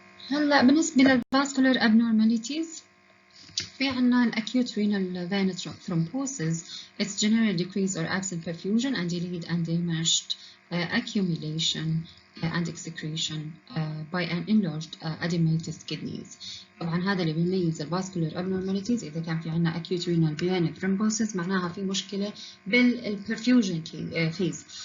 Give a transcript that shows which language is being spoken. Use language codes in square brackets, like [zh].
[ar] هلا بالنسبة للفاسكولار abnormalities في عنا [en] acute renal venous thrombosis. It's generally decreased or absent perfusion and delayed and diminished accumulation and excretion by an enlarged edematous kidneys. [ar] طبعا هذا اللي بيميز الفاسكولار abnormalities. إذا كان في عنا [en] acute renal venous thrombosis [ar] معناها في مشكلة بالperfusion phase.